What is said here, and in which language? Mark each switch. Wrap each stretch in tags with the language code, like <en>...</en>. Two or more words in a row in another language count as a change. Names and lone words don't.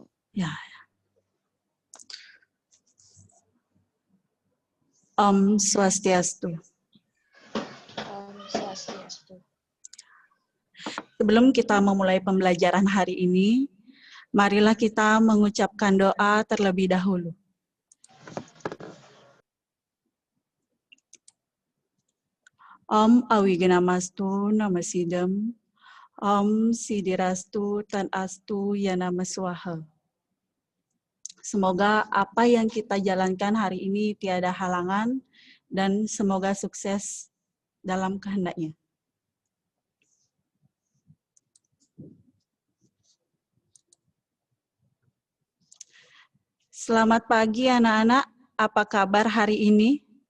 <id>Ya.</id> <sa>Om Swastiastu. Om Swastiastu.</sa> <id>Sebelum kita memulai pembelajaran hari ini, marilah kita mengucapkan doa terlebih dahulu.</id> <sa>Om Awigenamastu Namasidam, Om Sidirastu Tan Astu Yanama Swaha.</sa> <id>Semoga apa yang kita jalankan hari ini tiada halangan dan semoga sukses dalam kehendaknya. Selamat pagi anak-anak, apa kabar hari ini?</id>